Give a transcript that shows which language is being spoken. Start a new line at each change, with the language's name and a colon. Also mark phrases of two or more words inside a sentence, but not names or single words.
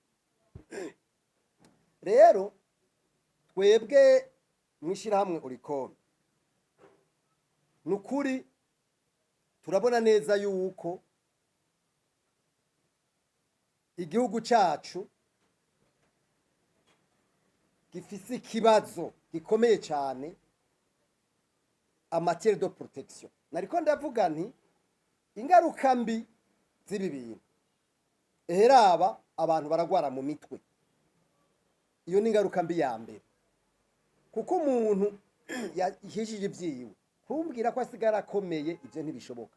Rundi: Rero twebwe mwishirahamwe Oricom nukuri turabona neza yuko igihugu cacu gifise ikibazo gikomeye cyane
French: en matière de protection.
Rundi: Nariko ndavuga nti ingaruka mbi z'ibi bintu, eheraba abantu baragwara mu mitwe. Iyo ni ingaruka mbi ya mbere, kuko umuntu yahishije ivyiwe kumbwira ko asigara akomeye, ivyo ntibishoboka.